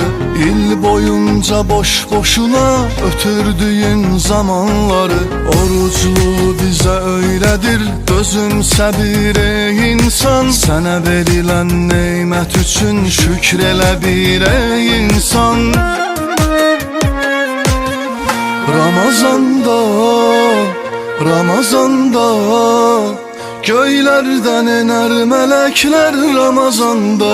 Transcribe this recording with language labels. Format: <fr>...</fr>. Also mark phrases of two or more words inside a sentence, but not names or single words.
<tr>İl boyunca boş boşuna ötürdüğün zamanları. Oruclu bize öyledir, dözümsə bir ey insan.</tr> <az>Sənə verilən neymət üçün şükrelə bir ey insan.</az> <tr>Ramazanda, Ramazanda göylerden iner melekler Ramazanda.</tr>